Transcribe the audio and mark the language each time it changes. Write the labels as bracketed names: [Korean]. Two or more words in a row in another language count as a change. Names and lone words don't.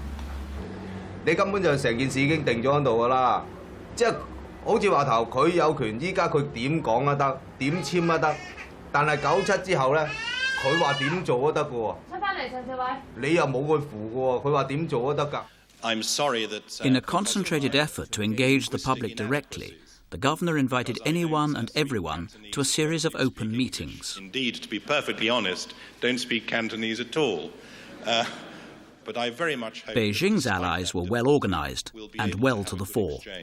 [Cantonese] 你根本就成件事已經定咗喺度㗎啦，即係好似話頭佢有權，依家佢點講都得，點簽都得，但係97之後咧，佢話點做都得㗎喎。出翻嚟，陳少偉。你又冇佢符㗎喎，佢話點做都得㗎。 [English] I'm sorry that. In a concentrated effort to engage the public directly, the governor invited anyone and everyone to a series of open meetings. Indeed, to be perfectly honest, don't speak Cantonese at all. But I very much hope Beijing's allies were well organized and well to the fore.